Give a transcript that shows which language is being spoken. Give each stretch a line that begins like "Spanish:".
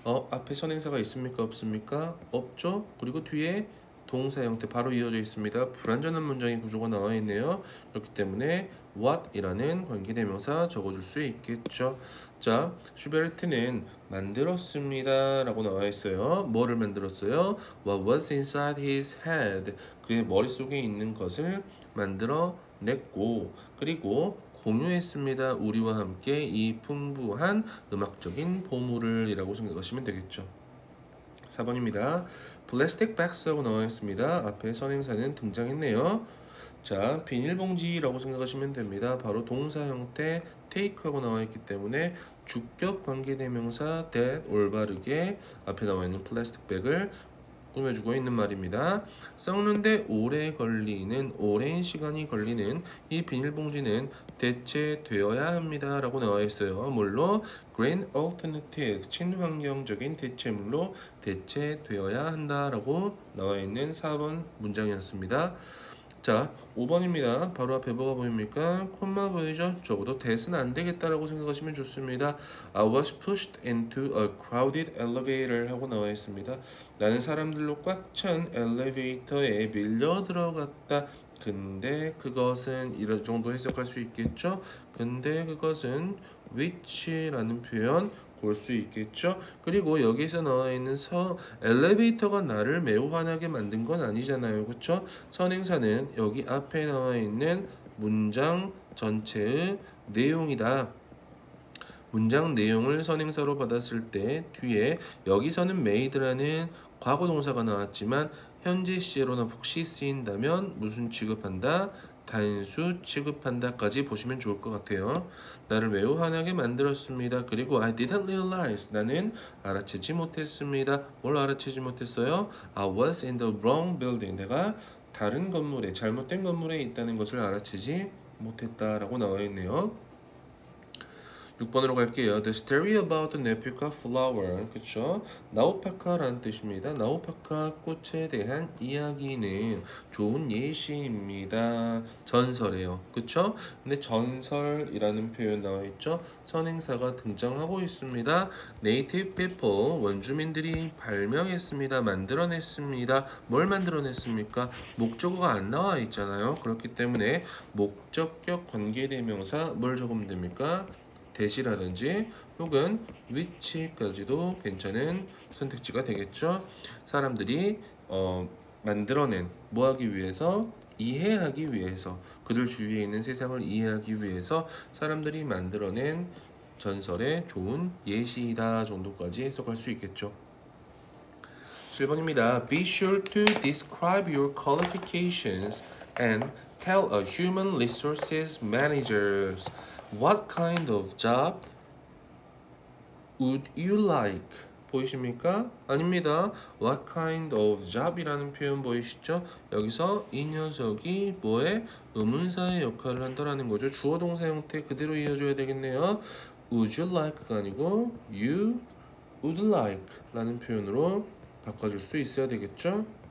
Korean: 앞에 선행사가 있습니까? 없습니까? 없죠. 그리고 뒤에 동사 형태 바로 이어져 있습니다. 불완전한 문장의 구조가 나와 있네요. 그렇기 때문에 what이라는 관계대명사 적어줄 수 있겠죠. 자, 슈베르트는 만들었습니다 라고 나와 있어요. 뭐를 만들었어요?
English: What was inside his head.
Korean: 그의 머릿속에 있는 것을 만들어냈고 그리고 공유했습니다. 우리와 함께 이 풍부한 음악적인 보물을 이라고 생각하시면 되겠죠. 4번입니다. 플라스틱 박스라고 나와 있습니다. 앞에 선행사는 등장했네요. 자, 비닐봉지라고 생각하시면 됩니다. 바로 동사 형태 take하고 나와 있기 때문에 주격 관계대명사 that 올바르게 앞에 나와 있는 플라스틱 백을 꾸며주고 있는 말입니다. 썩는데 오랜 시간이 걸리는 이 비닐봉지는 대체되어야 합니다 라고 나와 있어요. 뭘로?
English: Green alternatives,
Korean: 친환경적인 대체물로 대체되어야 한다 라고 나와 있는 4번 문장이었습니다. 자, 5번입니다. 바로 앞에 뭐가 보입니까? 콤마 보이죠? 적어도 that은 안 되겠다라고 생각하시면 좋습니다.
English: I was pushed into a crowded elevator
Korean: 하고 나와 있습니다. 나는 사람들로 꽉 찬 엘리베이터에 밀려 들어갔다. 근데 그것은 이런 정도 해석할 수 있겠죠? 근데 그것은 which라는 표현 볼 수 있겠죠. 그리고 여기서 나와 있는 엘리베이터가 나를 매우 화나게 만든 건 아니잖아요. 그렇죠? 선행사는 여기 앞에 나와 있는 문장 전체의 내용이다. 문장 내용을 선행사로 받았을 때 뒤에 여기서는 made라는 과거 동사가 나왔지만 현재 시제로나 혹시 쓰인다면 무슨 취급한다? 단수 취급한다까지 보시면 좋을 것 같아요. 나를 매우 화나게 만들었습니다. 그리고
English: I didn't realize.
Korean: 나는 알아채지 못했습니다. 뭘 알아채지 못했어요?
English: I was in the wrong building.
Korean: 내가 다른 건물에, 잘못된 건물에 있다는 것을 알아채지 못했다라고 나와 있네요. 6번으로 갈게요.
English: The story about the Nepal flower.
Korean: 그쵸? 나우파카라는 뜻입니다. 나우파카 꽃에 대한 이야기는 좋은 예시입니다. 전설이에요. 그쵸? 근데 전설이라는 표현 나와 있죠? 선행사가 등장하고 있습니다.
English: Native people,
Korean: 원주민들이 발명했습니다. 만들어냈습니다. 뭘 만들어냈습니까? 목적어가 안 나와 있잖아요. 그렇기 때문에 목적격 관계대명사 뭘 적으면 됩니까? 대시라든지 혹은 which까지도 괜찮은 선택지가 되겠죠. 사람들이 만들어낸 뭐 하기 위해서? 이해하기 위해서 그들 주위에 있는 세상을 이해하기 위해서 사람들이 만들어낸 전설의 좋은 예시이다 정도까지 해석할 수 있겠죠. 7번입니다.
English: Be sure to describe your qualifications and tell a human resources manager what kind of job would you like?
Korean: 보이십니까? 아닙니다.
English: What kind of job
Korean: 이라는 표현 보이시죠? 여기서 이 녀석이 뭐의 의문사의 역할을 한다라는 거죠. 주어 동사 형태 그대로 이어줘야 되겠네요.
English: Would you like
Korean: 가 아니고
English: you would like
Korean: 라는 표현으로 바꿔줄 수 있어야 되겠죠?